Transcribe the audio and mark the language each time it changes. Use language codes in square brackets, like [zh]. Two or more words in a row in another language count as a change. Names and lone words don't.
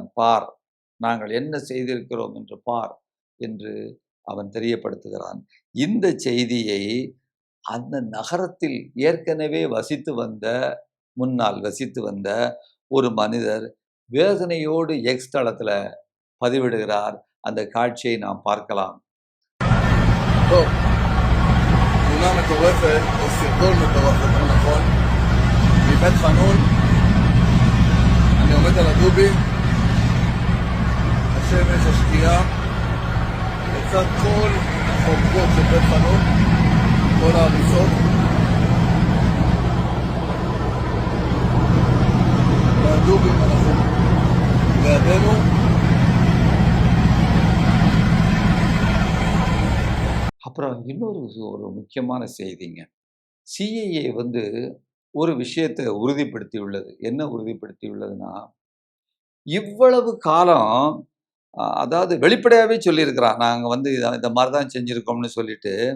[ta] பார், நாங்கள் என்ன செய்திருக்கிறோம் என்று பார் என்று அவன் தெரியப்படுத்துகிறான். இந்த செய்தியை அந்த நகரத்தில் ஏற்கனவே முன்னால் வசித்து வந்த ஒரு மனிதர் வேதனையோடு எக்ஸ் தளத்துல பதிவிடுகிறார். அந்த காட்சியை நாம் பார்க்கலாம். [he] תמונה מטורפת, או סרטון מטורף, יותר נכון, מבית חנון. אני עומד על הדובי, השמש, השקיעה, לצד כל החורבות של בית חנון, כל ההריסות. והדובי אנחנו לידינו. [ta] அப்புறம் ஒரு முக்கியமான செய்திங்க. சிஐஏ ஒரு விஷயத்தை உறுதிப்படுத்தியுள்ளது. என்ன உறுதிப்படுத்தியுள்ளதுன்னா, இவ்வளவு காலம் அதாவது வெளிப்படையாகவே சொல்லியிருக்கிறான், நாங்கள் இந்த மாதிரி தான் செஞ்சுருக்கோம்னு சொல்லிட்டு.